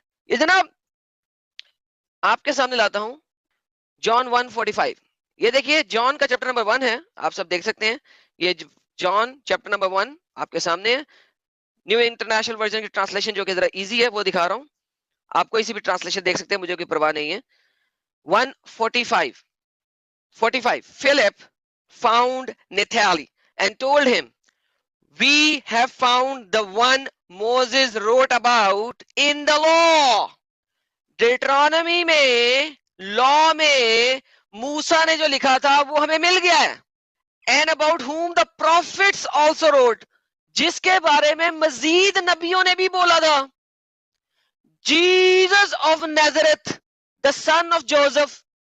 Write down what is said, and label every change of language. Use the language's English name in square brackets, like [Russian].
[Urdu] یہ جناب آپ کے سامنے لاتا ہوں جان 1:45. یہ دیکھیے جان کا چیپٹر نمبر 1 ہے، آپ سب دیکھ سکتے ہیں. یہ جان چیپٹر نمبر 1 آپ کے سامنے ہے. نیو انٹرنیشنل ورژن کی ٹرانسلیشن جو کہ ذرا ایزی ہے وہ دکھا رہا ہوں. آپ کوئی سی بھی ٹرانسلیشن دیکھ سکتے ہیں، مجھے کوئی پرواہ نہیں ہے. [English] 1:45 Philip found Nathanael and told him, we have found the one Moses wrote about in the law. [Urdu] ڈیٹرانومی میں، لا میں موسیٰ نے جو لکھا تھا وہ ہمیں مل گیا ہے. [English] And about whom the prophets also wrote, [Urdu] جس کے بارے میں مزید نبیوں نے بھی بولا تھا. [English] Jesus of Nazareth, the son of Joseph.